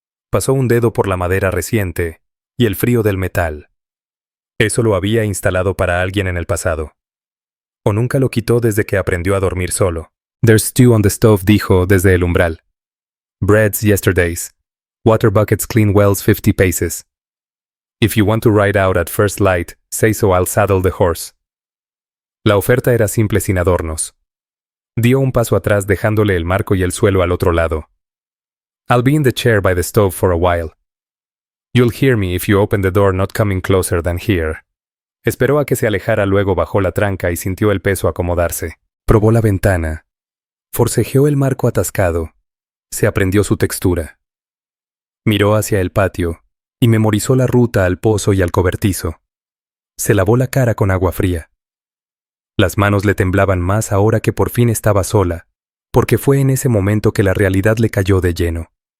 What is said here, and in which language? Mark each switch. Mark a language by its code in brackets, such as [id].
[es] Pasó un dedo por la madera reciente y el frío del metal. Eso lo había instalado para alguien en el pasado. O nunca lo quitó desde que aprendió a dormir solo. [en] There's stew on the stove, [es] dijo desde el umbral. [en] Breads yesterday's. Water buckets clean wells 50 paces. If you want to ride out at first light, say so, I'll saddle the horse. [es] La oferta era simple sin adornos. Dio un paso atrás dejándole el marco y el suelo al otro lado. [en] I'll be in the chair by the stove for a while. You'll hear me if you open the door, not coming closer than here. [es] Esperó a que se alejara, luego bajó la tranca y sintió el peso acomodarse. Probó la ventana. Forcejeó el marco atascado. Se aprendió su textura. Miró hacia el patio y memorizó la ruta al pozo y al cobertizo. Se lavó la cara con agua fría. Las manos le temblaban más ahora que por fin estaba sola, porque fue en ese momento que la realidad le cayó de lleno.